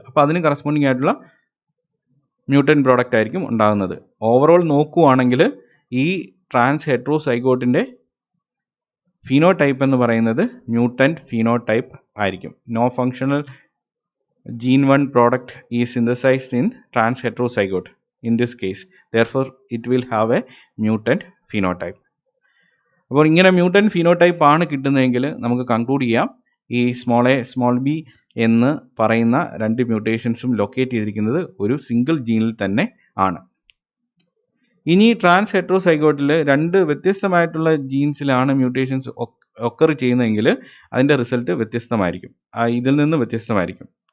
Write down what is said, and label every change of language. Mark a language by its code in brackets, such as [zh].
[ml] അപ്പോൾ അതിന് കറസ്പോണ്ടിങ് ആയിട്ടുള്ള മ്യൂട്ടൻ്റ് പ്രോഡക്റ്റ് ആയിരിക്കും ഉണ്ടാകുന്നത്. ഓവറോൾ നോക്കുകയാണെങ്കിൽ ഈ ട്രാൻസ് ഹെട്രോസൈഗോട്ടിൻ്റെ ഫീനോടൈപ്പ് എന്ന് പറയുന്നത് മ്യൂട്ടൻ്റ് ഫീനോടൈപ്പ് ആയിരിക്കും. [en] No functional gene 1 product is synthesised in trans heterozygote. In this case, therefore, it will have a mutant phenotype. [ml] അപ്പോൾ ഇങ്ങനെ മ്യൂട്ടൻ്റ് ഫീനോടൈപ്പ് ആണ് കിട്ടുന്നതെങ്കിൽ നമുക്ക് കൺക്ലൂഡ് ചെയ്യാം ഈ സ്മോൾ എ സ്മോൾ ബി എന്ന് പറയുന്ന രണ്ട് മ്യൂട്ടേഷൻസും ലൊക്കേറ്റ് ചെയ്തിരിക്കുന്നത് ഒരു സിംഗിൾ ജീനിൽ തന്നെ ആണ്. ഇനി ട്രാൻസ് ഹെട്രോസൈഗോട്ടിൽ രണ്ട് വ്യത്യസ്തമായിട്ടുള്ള ജീൻസിലാണ് മ്യൂട്ടേഷൻസ് ഒക്കർ ചെയ്യുന്നതെങ്കിൽ അതിൻ്റെ റിസൾട്ട് വ്യത്യസ്തമായിരിക്കും, ഇതിൽ നിന്ന് വ്യത്യസ്തമായിരിക്കും.